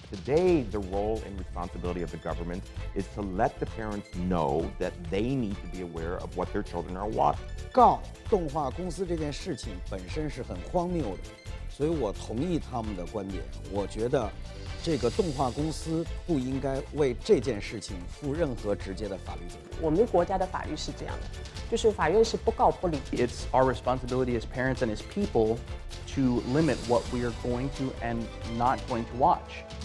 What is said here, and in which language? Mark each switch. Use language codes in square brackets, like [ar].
[en] Today, the role and responsibility of the government is to let the parents know that they need to be aware of what their children are watching. [zh] 告动画公司这件事情本身是很荒谬的，所以我同意他们的观点。我觉得这个动画公司不应该为这件事情负任何直接的法律责任。我们国家的法律是这样的，就是法院是不告不理。 [en] It's our responsibility as parents and as people to limit what we are going to and not going to watch.